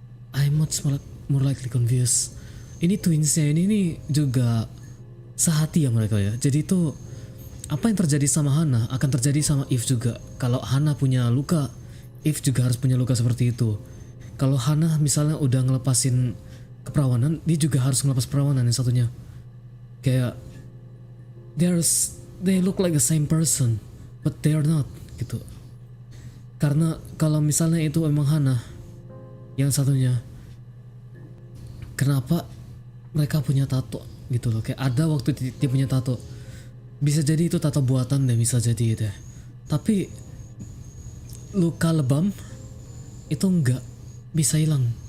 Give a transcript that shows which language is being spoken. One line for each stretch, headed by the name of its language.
English: I'm much more likely confused.
Indonesian: Ini twinsnya ini juga sehati ya mereka ya. Jadi itu apa yang terjadi sama Hannah akan terjadi sama Eve juga. Kalau Hannah punya luka, Eve juga harus punya luka seperti itu. Kalau Hannah misalnya udah ngelepasin keperawanan, dia juga harus ngelepas perawanan yang satunya.
English: Kayak they look like the same person, but they are not gitu.
Indonesian: Karena kalau misalnya itu emang Hannah yang satunya, kenapa mereka punya tato gitu loh. Kayak ada waktu dia punya tato, bisa jadi itu tato buatan deh, bisa jadi deh. Tapi luka lebam itu enggak bisa hilang.